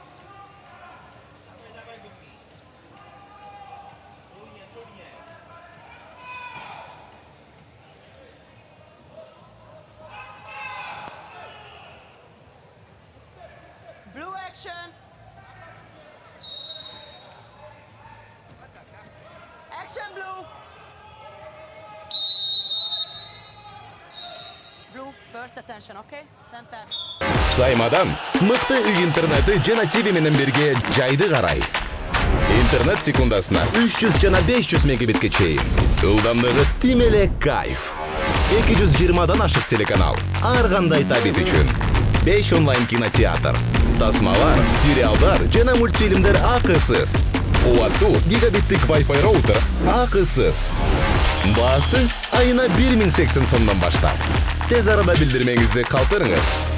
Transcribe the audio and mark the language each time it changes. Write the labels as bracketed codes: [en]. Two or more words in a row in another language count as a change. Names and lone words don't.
[en] Blue action. Action blue. Blue, first attention, okay? Center. [ky] Саймадан мыкты үй интернети жана TV менен бирге жайды карай. Интернет секундасына 300 жана 500 мегабитке чейин. Ылдамдыгы тим эле кайф. 220дан ашык телеканал. Ар кандай табит үчүн. 5 онлайн кинотеатр. Тасмалар, сериалдар жана мультфильмдер акысыз. Кубаттуу гигабиттик Wi-Fi роутер акысыз. Баасы айына 1080 сомдон баштап. Тез арада билдирмеңизди калтырыңыз.